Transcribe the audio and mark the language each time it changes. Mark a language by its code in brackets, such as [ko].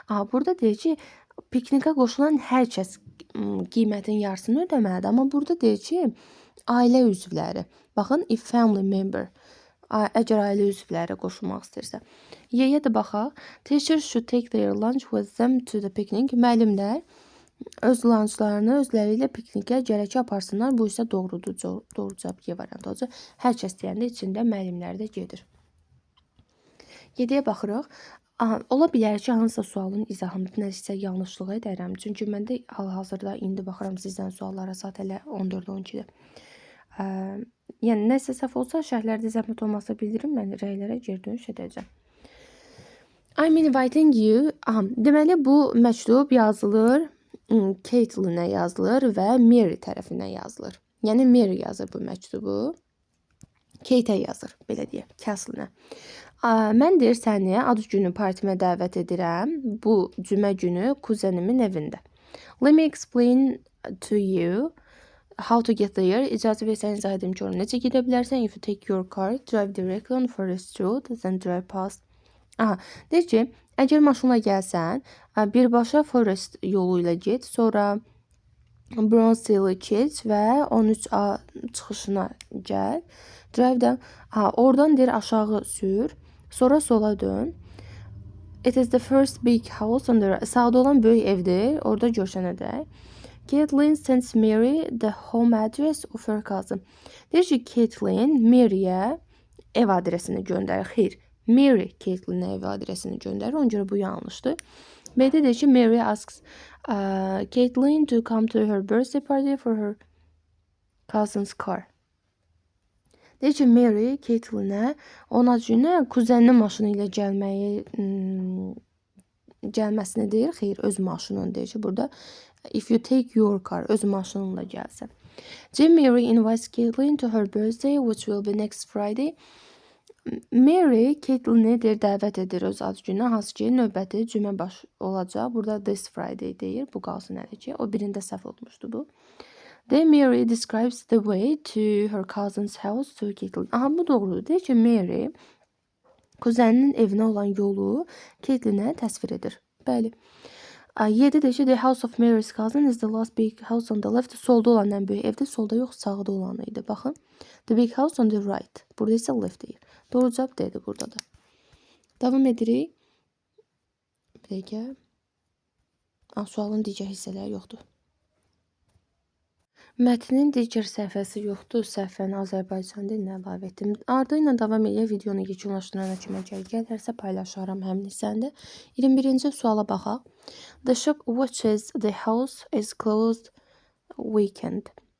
[az] Burada deyir ki, piknikə qoşulan hər kəs qiymətin yarısını ödəməlidir. Amma burada deyir ki, ailə üzvləri. Baxın, [en] if family member. [az] Əgər ailə üzvləri qoşulmaq istəyirsə. Y-yə də baxaq. [en] Teachers should take their lunch with them to the picnic. [az] Müəllimlər öz lunchlarını özləri ilə piknikə gərək aparsınlar. Bu isə doğrudur. Doğru cavab Y variantı olacaq. Hər kəs deyəndə içində müəllimlər də gedir. 7-yə baxırıq. Ola bilər ki, hansısa sualın izahında nəsə yanlışlığı edərəm. Çünki mən də hal-hazırda indi baxıram sizdən suallara saat elə 14-12-də. Yəni, nəsə səhv olsa, şərhlərdə zəhmət olmasa bildirin, mən rəylərə geri dönüş edəcəm. [en] I'm inviting you. [az] Deməli, bu məktub yazılır, Caitlin-ə yazılır və Mary tərəfinə yazılır. Yəni, Mary yazır bu məktubu. Kate-ə yazır, belə deyək, Caitlin-ə. Mən deyir səni ad günü partimə dəvət edirəm. Bu cümə günü kuzenimin evində. [en] Let me explain to you How to get there. [az] İcazə versəniz izah edim görün necə gedə bilərsən. [en] If you take your car, drive directly on forest road, then drive past. [az] Aha, deyir ki, əgər maşınla gəlsən, birbaşa forest yolu ilə get, sonra Bronze Hill'i keç və 13A çıxışına gəl. Drive-dan, oradan deyir aşağı sür, sonra sola dön. [en] It is the first big house on the right. [az] Sağda olan böyük evdir, orada görüşənədək. [en] Caitlin sends Mary the home address of her cousin. [az] Deyir ki, Caitlin Mary'yə ev adresini göndərir. Xeyr, Mary Caitlin'ə ev adresini göndərir. Ona görə bu yanlışdır. B-də deyir ki, [en] Mary asks Caitlin to come to her birthday party for her cousin's car. [az] Deyir ki, Mary Caitlin'ə ona günə kuzeninin maşını ilə gəlməsini deyir. Xeyr, öz maşınını deyir ki, burada [en] if you take your car, [az] öz maşınınla gəlsən. [en] Mary invites Caitlin to her birthday, which will be next Friday. [az] Mary Caitlin'i deyir, dəvət edir öz ad gününə, hansı ki, növbəti cümə baş olacaq. Burada [en] this Friday [az] deyir, bu qalsın hələ ki. O birində səhv olmuşdu bu. [en] Mary describes the way to her cousin's house to Caitlin. [az] Aha, bu doğrudur. Deyir ki, Mary kuzeninin evinə olan yolu Caitlin'ə təsvir edir. Bəli. 7 deyir ki, [en] the house of Mary's cousin is the last big house on the left. [az] Solda olan ən böyük evdə, solda yox, sağda olan idi. Baxın. [en] The big house on the right. [az] Burada isə left deyir. Doğru cavab deyir burada da. Davam edirik. Bir dəqiqə. Sualın digər hissələri yoxdur. Mətnin digər səhifəsi yoxdur. Səhifəni Azərbaycan dilinə əlavə etdim. Ardı ilə davam edə videonu yekunlaşdırana kimi gələrsə paylaşaram həmin hissəndə. 21-ci suala baxaq. [en] The shop watches the house is closed weekend.